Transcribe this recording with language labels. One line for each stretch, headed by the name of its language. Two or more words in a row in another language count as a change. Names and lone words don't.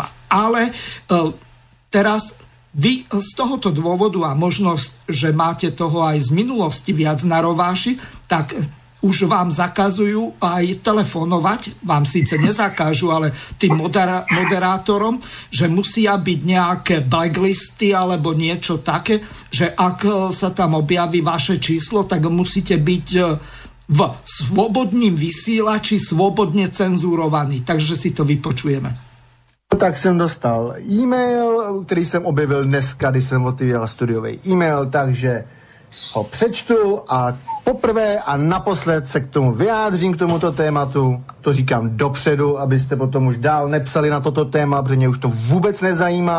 Slovak: Ale teraz vy z tohoto dôvodu a možnosť, že máte toho aj z minulosti viac na rováši, tak už vám zakazujú aj telefonovať, vám síce nezakážu, ale tým moderátorom, že musia byť nejaké blacklisty alebo niečo také, že ak sa tam objaví vaše číslo, tak musíte byť v slobodným vysielači slobodne cenzurovaný. Takže si to vypočujeme.
Czech: Tak jsem dostal e-mail, který jsem objevil dneska, když jsem otevřel studiový e-mail, takže ho přečtu a poprvé a naposled se k tomu vyjádřím, k tomuto tématu. To říkám dopředu, abyste potom už dál nepsali na toto téma, protože mě už to vůbec nezajímá.